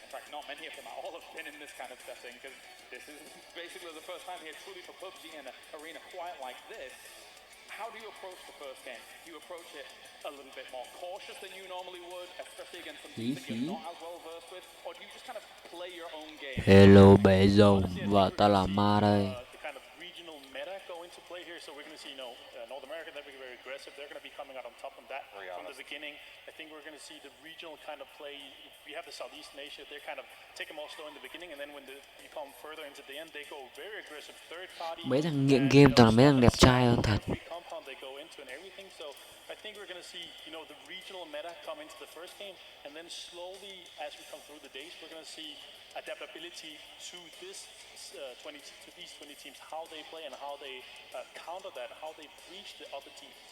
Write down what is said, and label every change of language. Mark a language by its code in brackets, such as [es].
[en] In fact, not many of them at all have been in this kind of setting, because this is basically the first time here truly for PUBG in an arena quite like this. how do you approach the first game? Do you approach it a little bit more cautious than you normally would, especially against some teams that you're not as well versed with, or do you just kind of play your own game? [vi] Hello bé rồng, vợ ta là Ma đây. [en] The kind of regional meta go into play here, so we're going to see, North America, they're going to be very aggressive. They're going to be coming out on top of that from the beginning. I think we're going to see the regional kind of play. We have the Southeastern Asia, they're kind of take them all slow in the beginning, and then when you come further into the end, they go very aggressive third party. [vi] Mấy thằng nghiện game toàn là mấy thằng đẹp trai hơn thật. [en] Every compound they go into and everything, so I think we're going to see, the regional meta come into the first game, and then slowly, as we come through the days, we're going to see adaptability to these 20 teams, how they play and how they counter that, how they breach the other teams.